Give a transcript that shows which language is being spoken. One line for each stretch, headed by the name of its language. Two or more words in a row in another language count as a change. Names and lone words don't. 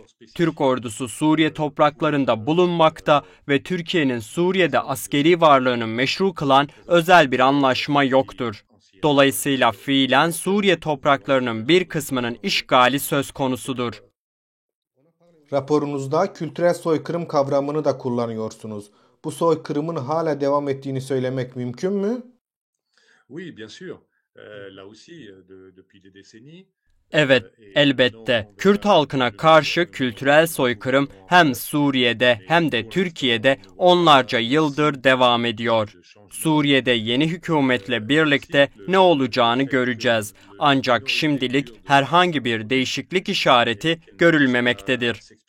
Turkish: Türk ordusu Suriye topraklarında bulunmakta ve Türkiye'nin Suriye'de askeri varlığını meşru kılan özel bir anlaşma yoktur. Dolayısıyla fiilen Suriye topraklarının bir kısmının işgali söz konusudur. Raporunuzda kültürel soykırım kavramını da kullanıyorsunuz. Bu soykırımın hala devam ettiğini söylemek mümkün mü?
French: Oui, bien sûr. Là aussi, depuis des décennies.
Turkish: Evet, elbette. Kürt halkına karşı kültürel soykırım hem Suriye'de hem de Türkiye'de onlarca yıldır devam ediyor. Suriye'de yeni hükümetle birlikte ne olacağını göreceğiz. Ancak şimdilik herhangi bir değişiklik işareti görülmemektedir.